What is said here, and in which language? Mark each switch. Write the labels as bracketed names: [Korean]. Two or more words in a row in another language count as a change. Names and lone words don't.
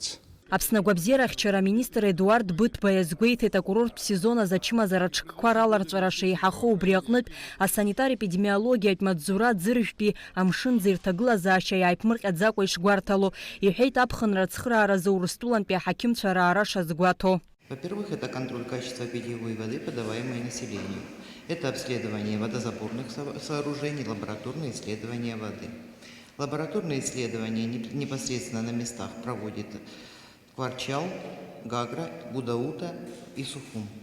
[Abkhazian] Аԥсны агәабзиара ахьчара аминистр Едуард Быҭба иазгәеиҭеит акурорттә сезон азы ачымазара ҽкқәа раларҵәара шеиҳахоу. Убри аҟнытә асанитар-епидемиологиатә маҵзура ӡыржәтәи амшынӡа ирҭагылазаашьа иааиԥмырҟьаӡакәа ишгәарҭало. Иҳәеит аԥхынра ацхырааразы Урыстәылантәи аҳақьымцәа раара шазгәаҭо. [Russian] Во-первых, это контроль качества питьевой воды, подаваемой населению. Это обследование водозаборных сооружений, лабораторные исследования воды. Лабораторные исследования непосредственно на местах проводит Кварчал, Гагра, Гудаута и Сухум.